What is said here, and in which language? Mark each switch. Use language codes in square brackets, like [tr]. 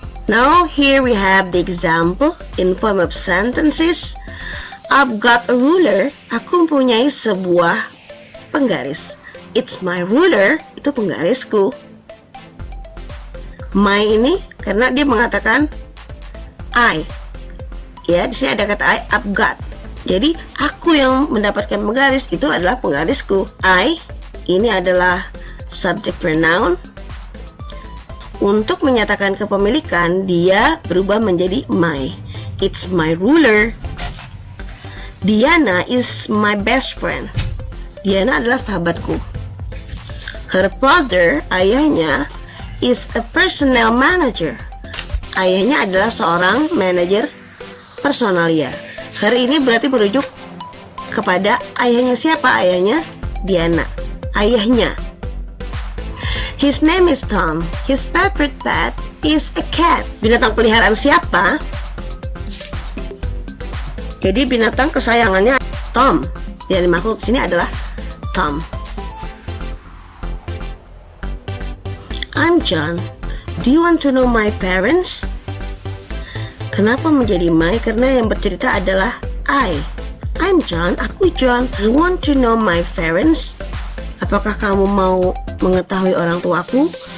[en] Now here we have the example in form of sentences. I've got a ruler. [id] Aku mempunyai sebuah penggaris. [en] It's my ruler, [id] itu penggarisku. My ini karena dia mengatakan I. Ya, di sini ada kata I, [en] I've got. [id] Jadi aku yang mendapatkan penggaris, itu adalah penggarisku. I ini adalah subject pronoun. Untuk menyatakan kepemilikan, dia berubah menjadi my. [en] It's my ruler. Diana is my best friend. Diana [id] adalah sahabatku. [en] Her father, [id] ayahnya, [en] is a personnel manager. [id] Ayahnya adalah seorang manajer personalia. Her ini berarti merujuk kepada ayahnya siapa? Ayahnya Diana. Ayahnya. [en] His name is Tom. His favorite pet is a cat. [id] Binatang peliharaan siapa? Jadi binatang kesayangannya Tom. Yang dimaksud di sini adalah Tom. [en] I'm John. Do you want to know my parents? [id] Kenapa menjadi my? Karena yang bercerita adalah I. [en] I'm John. [id] Aku John. [en] You want to know my parents? [id] Apakah kamu mau mengetahui orang tuaku?